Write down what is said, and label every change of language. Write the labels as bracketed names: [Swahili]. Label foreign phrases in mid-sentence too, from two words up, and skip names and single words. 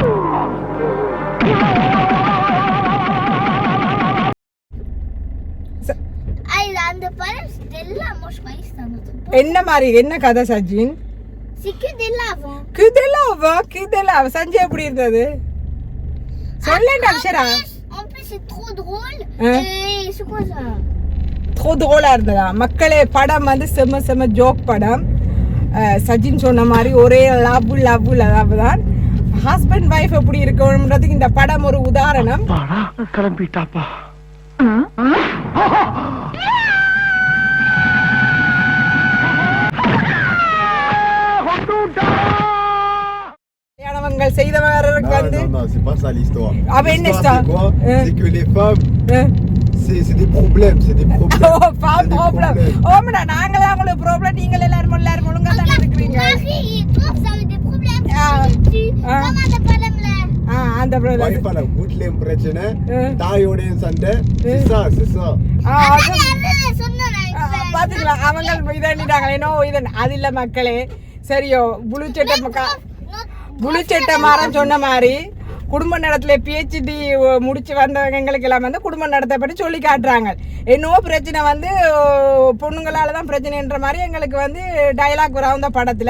[Tamil] அந்த படம் Stella Moshwais தான். என்ன மாதிரி என்ன கதை சஜின்? கிதெல்லாவா சஞ்சய் எப்படி இருந்தது சொல்லேன் அக்ஷரா. [French] En plus c'est trop drôle. Et c'est quoi ça? trop drôle [Tamil] இருந்ததா? மக்களே படம் வந்து செம ஜோக் படம். சஜின் சொன்ன மாதிரி ஒரே லவ் தான். [English] Husband wife [Tamil] எப்படி இருக்கணும்ன்றதுக்கு இந்த படம் ஒரு உதாரணம். கிளம்பிட்டாப்பா. கல்யாணங்கள் செய்தவருக்கு வந்து [French] Non, c'est pas ça l'histoire. Ah, mais une L'histoire, c'est histoire. quoi? C'est que les femmes, c'est des problèmes, c'est des problèmes. ஓ C'est des [Tamil] ப்ராப்ளம். [French] problèmes. [Tamil] ஓமடா நாங்களா உங்களுக்கு ப்ராப்ளம், நீங்க எல்லாரும் ஒழுங்கா தான இருக்கிறீங்க. [French] Toi, ça a des problèmes. Ah. Ah. Comment t'as pas l'aime là? [Tamil] அந்த Wife ப்ராப்ளம். ஆன வீட்லயும் பிரச்சனை, தாயோடையும் சண்டை. [French] C'est ça, c'est ça. [Tamil] பாத்துக்கலாம் அவங்க இதாண்டிட்டாங்களே. நோ இதன் அது இல்ல மக்களே. சரியோ புளிச்சட்டை மாறன் சொன்ன மாதிரி குடும்ப நடத்துல PhD முடிச்சு வந்தவங்களுக்கு எல்லாம் வந்து குடும்ப நடத்தை பற்றி சொல்லி காட்டுறாங்க. என்னவோ பிரச்சனை வந்து பொண்ணுங்களால தான் பிரச்சனைன்ற மாதிரி எங்களுக்கு வந்து டைலாக் வரும் அந்த படத்துல.